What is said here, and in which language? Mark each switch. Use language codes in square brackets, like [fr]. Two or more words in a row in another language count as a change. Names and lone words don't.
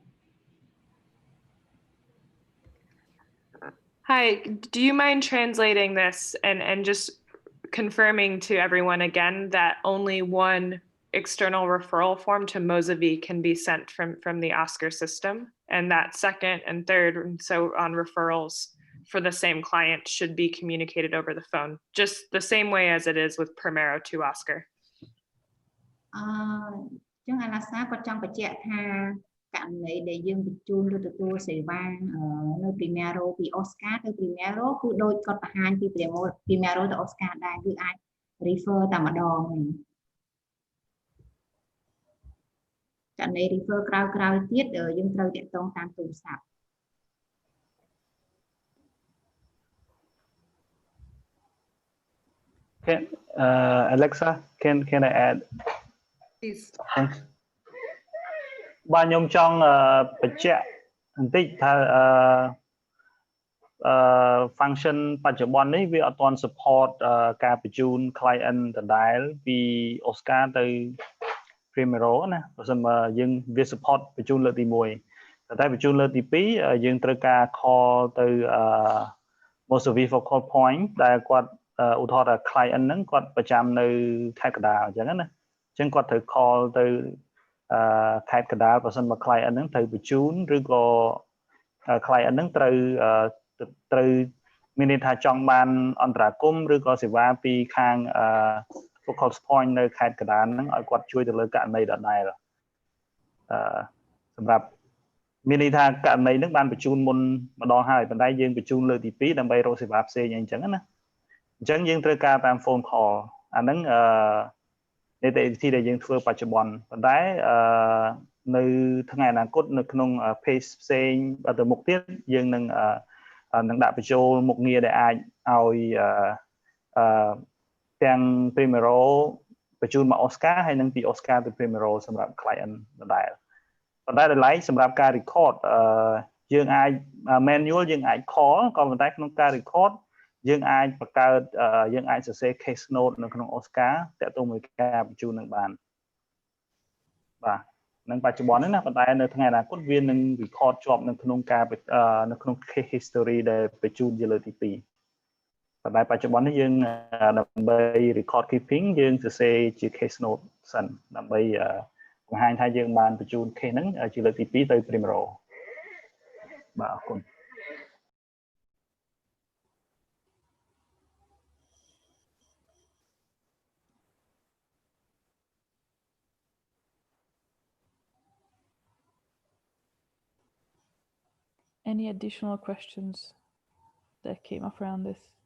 [en] Hi, do you mind translating this and just confirming to everyone again that only one external referral form to MoSVY can be sent from the OSCaR system, and that second and third and so on referrals for the same client should be communicated over the phone, just the same way as it is with Primero to OSCaR. [km] ចឹង Alaska គាត់ចង់បញ្ជាក់ថាករណីដែលយើងបញ្ជូនឬទទួលសេវានៅ Primero ពី OSCaR ទៅ Primero គឺដូចគាត់បង្ហាញពី Primero ទៅ OSCaR ដែរគឺអាច refer តែម្ដងនេះករណី refer ក្រោយទៀតយើងត្រូវតាក់ទងតាមទូរស័ព្ទ [en] Alexa, can I add? Please. Thanks. [km] បាទខ្ញុំចង់បញ្ជាក់បន្តិចថាfunction បច្ចុប្បន្ននេះវាអត់ទាន់ support ការបញ្ជូន client ដដែលពី OSCaR ទៅ Primero ណាបើ សិនបើយើងវា support បញ្ជូនលើកទី1តែបញ្ជូនលើកទី2យើងត្រូវការ call ទៅ MoSVY [en] focal point [km] ដែលគាត់ឧទាហរណ៍ថា client ហ្នឹងគាត់ប្រចាំនៅខេត្តកណ្ដាលអញ្ចឹងណាអញ្ចឹងគាត់ត្រូវ call ទៅខេត្តកណ្ដាលបើសិនបើ client ហ្នឹងត្រូវបញ្ជូនឬក៏ client ហ្នឹងត្រូវមានន័យថាចង់បានអន្តរាគមន៍ឬក៏សេវាពីខាង [en] focal point [km] នៅខេត្តកណ្ដាលហ្នឹងឲ្យគាត់ជួយទៅលើករណីដដែល សម្រាប់មានន័យថាករណីហ្នឹងបានបញ្ជូនមុនម្ដងហើយប៉ុន្តែយើងបញ្ជូនលើកទី2ដើម្បីរកសេវាផ្សេងអញ្ចឹងណាអញ្ចឹងយើងត្រូវការតាម [en] phone call [km] អាហ្នឹងនីតិវិធីដែលយើងធ្វើបច្ចុប្បន្នប៉ុន្តែនៅថ្ងៃអនាគតនៅក្នុង page ផ្សេងទៅមុខទៀតយើងនឹងដាក់បញ្ចូលមុខងារដែលអាចឲ្យ ទាំង Primero បញ្ជូនមក OSCaR ហើយនិងពី OSCaR ទៅ Primero សម្រាប់ client ដដែលប៉ុន្តែដោយឡែកសម្រាប់ការ record យើងអាច manual យើងអាច call ក៏ ប៉ុន្តែក្នុងការ record យើងអាចបង្កើតយើងអាចសរសេរ [en] case note [km] នៅក្នុង OSCaR តាក់ទងមួយការបញ្ជូននឹងបានបាទនឹងបច្ចុប្បន្ននេះណាប៉ុន្តែនៅថ្ងៃអនាគតវានឹង record ជាប់នៅក្នុងការនៅក្នុង [en] case history [km] ដែលបញ្ជូនជាលើកទី2ប៉ុន្តែបច្ចុប្បន្ននេះយើងដើម្បី [en] record keeping [km] យើងសរសេរជា [en] case note [km] សិនដើម្បីបង្ហាញថាយើងបានបញ្ជូន case ហ្នឹងជាលើកទី2ទៅ Primero បាទអរគុណ [en] Any additional questions that came up around this?